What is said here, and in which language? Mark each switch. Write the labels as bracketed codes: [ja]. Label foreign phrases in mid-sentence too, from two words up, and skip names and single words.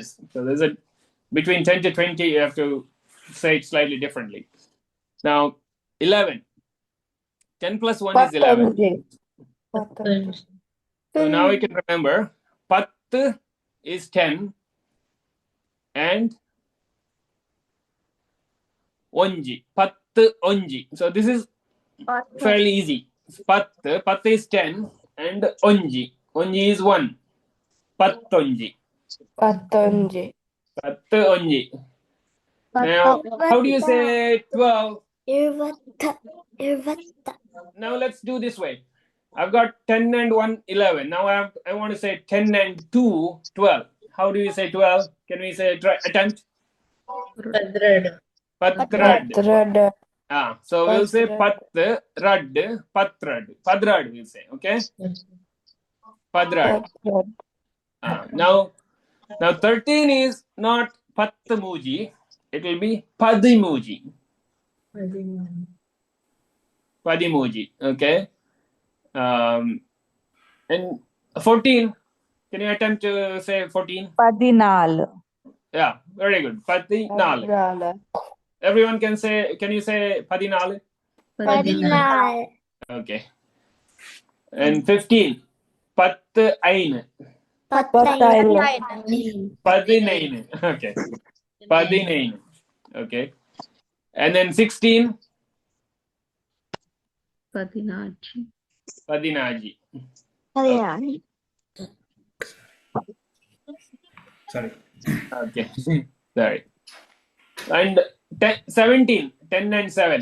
[en] So there's a, between 10 to 20, you have to say it slightly differently. Now, 11. 10 plus 1 is 11. So now we can remember, pat is 10 and onji. [tcy] Pat onji. [en] So this is fairly easy. Pat is 10 and onji. [tcy] Onji is 1. Pattonji. Pattonji. [en] Now, how do you say 12? Now let's do this way. I've got 10 and 1, 11. Now I want to say 10 and 2, 12. How do you say 12? Can we say attempt? Patrad. So we'll say [tcy] patrad, patrad. [en] Padrad we'll say, okay? Padrad. Now 13 is not patmuji. It will be [tcy] padimuji. Padimuji, [en] okay? And 14, can you attempt to say 14? [tcy] Padinal. [en] Yeah, very good. Padinal. Everyone can say, can you say Padinal? Okay. And 15, [tcy] Pat-ain. Padinain. Okay. Padinain. [en] Okay. And then 16, Padinaji. Sorry. Okay. Sorry. And 17, 10 and 7.